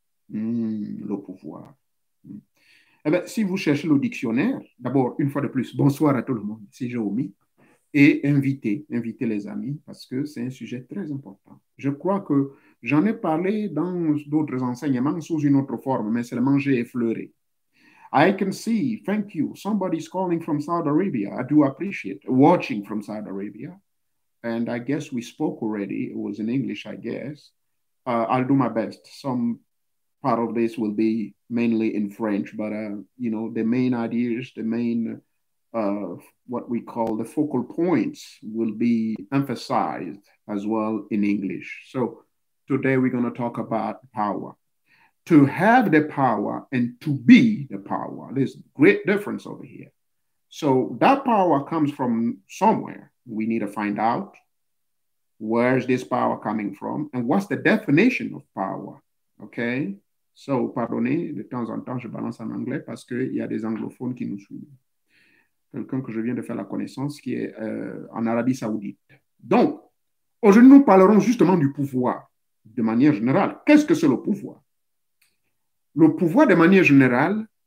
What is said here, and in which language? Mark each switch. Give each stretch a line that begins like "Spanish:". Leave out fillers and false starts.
French: Le pouvoir. Eh bien, si vous cherchez le dictionnaire, d'abord, une fois de plus, bonsoir à tout le monde, c'est Jérôme, et invitez les amis, parce que c'est un sujet très important. Je crois que j'en ai parlé dans d'autres enseignements sous une autre forme, mais seulement j'ai effleuré.
English: I can see, thank you, somebody's calling from Saudi Arabia, I do appreciate watching from Saudi Arabia, and I guess we spoke already, it was in English, I guess, I'll do my best, some part of this will be mainly in French, but you know, the main ideas, the main what we call the focal points will be emphasized as well in English. So today we're going to talk about power. To have the power and to be the power, there's great difference over here. So that power comes from somewhere. We need to find out where is this power coming from and what's the definition of power, okay?
French: So, pardonnez, de temps en temps, je balance en anglais parce qu'il y a des anglophones qui nous suivent. Quelqu'un que je viens de faire la connaissance qui est en Arabie Saoudite. Donc, aujourd'hui, nous parlerons justement du pouvoir, de manière générale. Qu'est-ce que c'est le pouvoir? Le pouvoir, de manière générale,